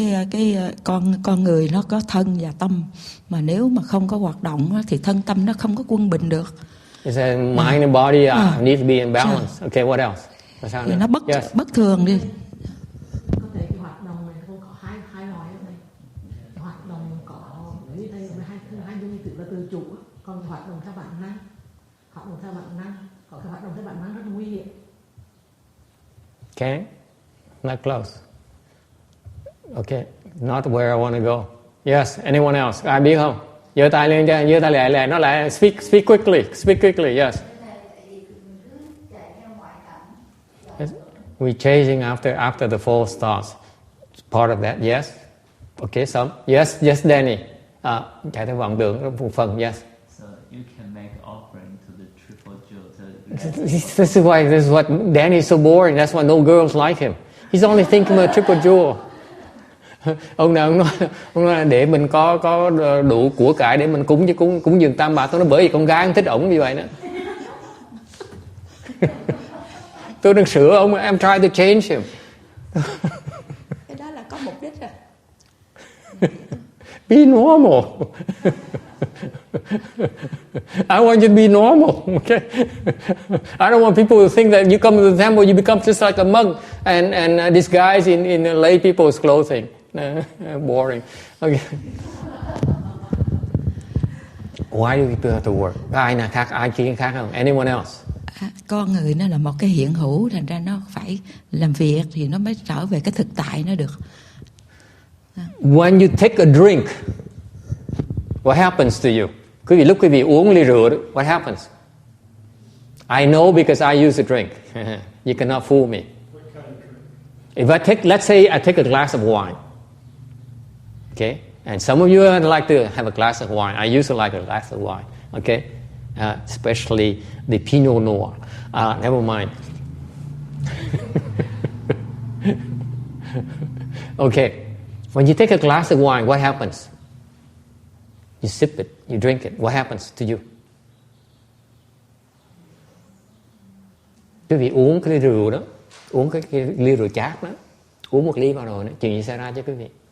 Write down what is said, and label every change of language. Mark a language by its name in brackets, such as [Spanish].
[Vietnamese] Cái con người nó có thân và tâm, mà nếu mà không có hoạt động thì thân tâm nó không có quân bình được. [English] It says mind and body need to be in balance. Okay, what else? [Vietnamese] Thì nó bất thường đi. Có thể cái hoạt động này không có hai loại này. Hoạt động có ở đây hai dung từ là từ chủ, còn hoạt động theo bản năng. Hoạt động theo bản năng, còn cái hoạt động theo bản năng rất là nguy hiểm. [English] Okay, not close. Okay, not where I want to go. Yes, anyone else? [Vietnamese] Ai biết không? Giơ tay lên cho, giơ tay lại, nó lại [English] speak quickly. Yes. We're chasing after the false thoughts. Part of that, yes. Okay, some. Yes, Danny. [Vietnamese] Chạy theo vọng tưởng một phần, yes. [English] So you can make offering to the triple jewel. This is what Danny is so boring. That's why no girls like him. He's only thinking about triple jewel. [Vietnamese] Ông nói để mình có đủ của cải để mình cúng dường tam bảo. Tôi nói bởi vì con gái không thích ổng như vậy đó. Tôi đang sửa ông, [English] I'm trying to change him. [Vietnamese] Cái đó là có mục đích rồi. [English] Be normal. I want you to be normal, okay? I don't want people to think that you come to the temple, you become just like a monk and disguise in lay people's clothing. Boring. Okay. Why do people have to work? [Vietnamese] Ai nào khác, ai kia khác không? [English] Anyone else? [Vietnamese] Con người nó là một cái hiện hữu, thành ra nó phải làm việc thì nó mới trở về cái thực tại nó được. [English] When you take a drink, what happens to you? [Vietnamese] Lúc quý vị uống ly rượu, [English] what happens? I know because I use a drink. You cannot fool me. If let's say I take a glass of wine. Okay? And some of you like to have a glass of wine. I used to like a glass of wine. Okay? Especially the Pinot Noir. Never mind. Okay. When you take a glass of wine, what happens? You sip it, you drink it. What happens to you? [Vietnamese] Quý vị uống cái ly rượu đó, uống cái ly rượu chát đó, uống một ly vào rồi đó, chuyện gì xảy ra cho quý vị?